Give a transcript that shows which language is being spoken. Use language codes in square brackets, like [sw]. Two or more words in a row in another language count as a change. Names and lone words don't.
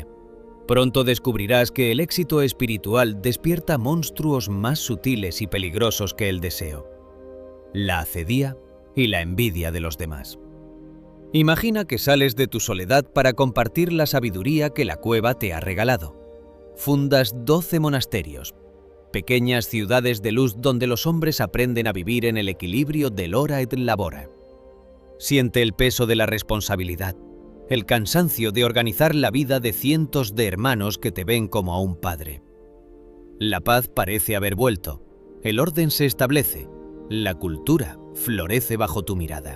[es] Pronto descubrirás que el éxito espiritual despierta monstruos más sutiles y peligrosos que el deseo: la acedía y la envidia de los demás. Imagina que sales de tu soledad para compartir la sabiduría que la cueva te ha regalado. Fundas 12 monasterios, pequeñas ciudades de luz donde los hombres aprenden a vivir en el equilibrio del [la] ora et labora. [es] Siente el peso de la responsabilidad, el cansancio de organizar la vida de cientos de hermanos que te ven como a un padre. La paz parece haber vuelto, el orden se establece, la cultura florece bajo tu mirada.